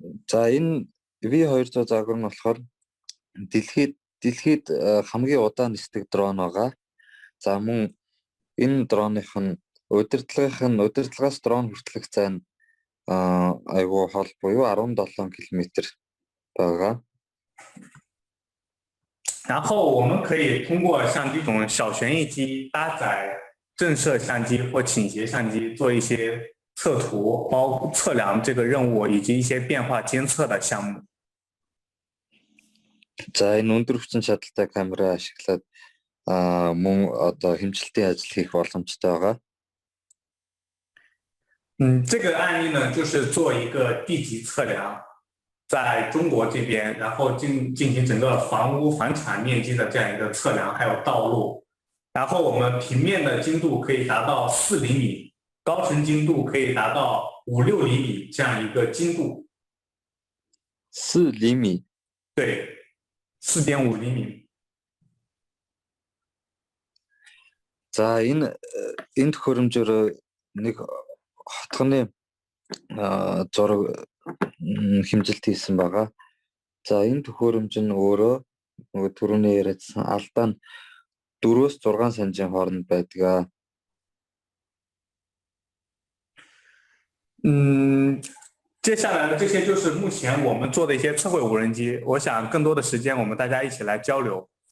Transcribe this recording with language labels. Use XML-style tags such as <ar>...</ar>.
<mn>За энэ V200 загвар нь болохоор дэлхийд хамгийн удаан нисдэг дрон байгаа. За мөн энэ дроных нь удирдлагаас дрон хүртэлх зай нь айгуу хол буюу 17 км байгаа.</mn> <zh>然后我们可以通过像这种小旋翼机搭载震慑相机或倾斜相机做一些测图，包括测量这个任务以及一些变化监测的项目。</zh> <mn>За энэ өндөр хүчин чадалтай камера ашиглаад мөн одоо хэмжилтийн ажил хийх боломжтой байгаа.</mn> <zh>这个案例呢，就是做一个地级测量，在中国这边，然后进行整个房屋房产面积的这样一个测量，还有道路，然后我们平面的精度可以达到4厘米，高程精度可以达到5、6厘米这样一个精度。 4厘米，对，4.5厘米。</zh> <mn>За энэ төхөөрөмжөөр нэг хотгоны зураг хэмжилт хийсэн байгаа. За энэ төхөөрөмж нь өөрөө нөгөө түрүүний яриадсан албан 4-6 санжийн хооронд байдаг.</mn> <zh>接下来的这些就是目前我们做的一些测绘无人机。我想更多的时间我们大家一起来交流。</zh>